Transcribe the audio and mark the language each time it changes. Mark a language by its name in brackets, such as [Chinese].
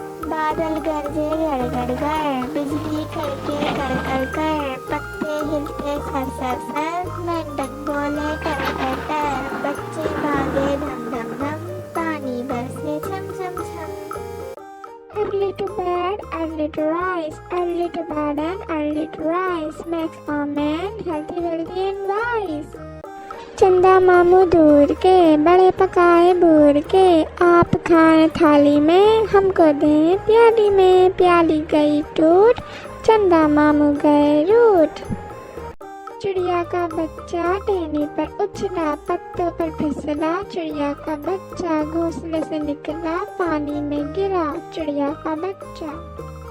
[Hindi] बादल गरजे गड़गड़ गड़, बिजली कड़के कड़कड़ कर, पत्ते हिलते सर सर सर, मेंढक बोले कर कर कर, बच्चे भागे धम धम धम, पानी बरसे छम छम छम। [English] Early to bed, early to rise, early to bed and early to rise, makes a man healthy, wealthy and wise. [Hindi] चंदा मामू दूर के, बड़े पकाए बूर के, आप खाएं थाली में, हमको दें प्याली में, प्याली गई टूट, चंदा मामू गए रूठ। चिड़िया का बच्चा टहनी पर उछला, पत्तों पर फिसला, चिड़िया का बच्चा घोंसले से निकला, पानी में गिरा, चिड़िया का बच्चा।